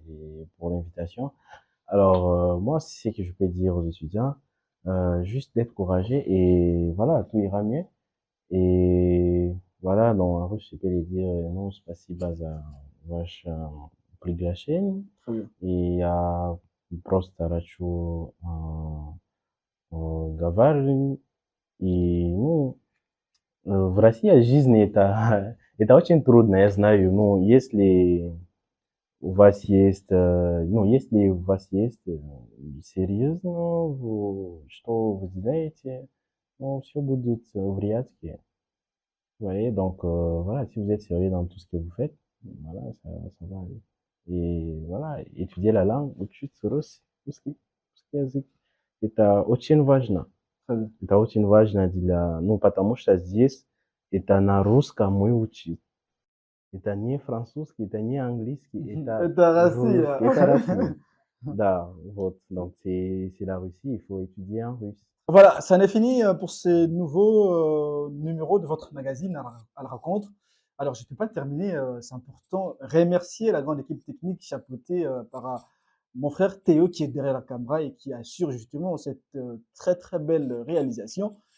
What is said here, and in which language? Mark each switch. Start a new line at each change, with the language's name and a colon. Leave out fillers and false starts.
French: et pour l'invitation. Alors, moi, c'est ce que je peux dire aux étudiants, juste d'être courageux et voilà, tout ira mieux. Et voilà, dans en russe, je peux les dire, non,
Russian: спасибо за ваше приглашение.
French: Très bien.
Russian: И я просто хочу говорить. И, ну, в России жизнь это, это очень трудно, я знаю. Ну, если у вас есть, ну, если у вас есть серьезно, что вы делаете, ну, все будет в порядке.
French: Vous voyez, donc voilà, si vous êtes sérieux dans tout ce que vous faites, voilà, ça va aller. Et voilà, étudier la langue,
Russian: учить русский язык. Это очень важно.
French: Très bien.
Russian: Это очень важно ну, потому что здесь это на русском мы учим. Это не французский, это не английский, это Это Rassi, русский, это Россия. Да, вот,
French: donc c'est la Russie, il faut étudier en russe. Voilà, ça en est fini pour ces nouveaux numéros de votre magazine à la rencontre. Alors, je ne peux pas terminer, c'est important, remercier la grande équipe technique chapeautée par mon frère Théo qui est derrière la caméra et qui assure justement cette très très belle réalisation.